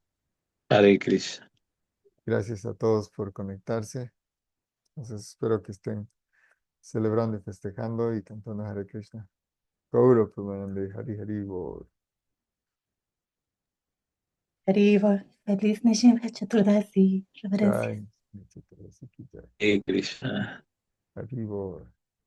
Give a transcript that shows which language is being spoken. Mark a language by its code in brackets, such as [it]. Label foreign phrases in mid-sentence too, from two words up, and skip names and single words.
[es] Hare Krishna. Gracias a todos por conectarse. Entonces espero que estén celebrando y festejando y cantando Hare Krishna. Gaura Premanande Hari Hari Bol. Arriba, feliz Nishim Chaturdasi, reverencia. Jai, Nitya Tulasi [hi] की जय. [es] Krishna. Haribo.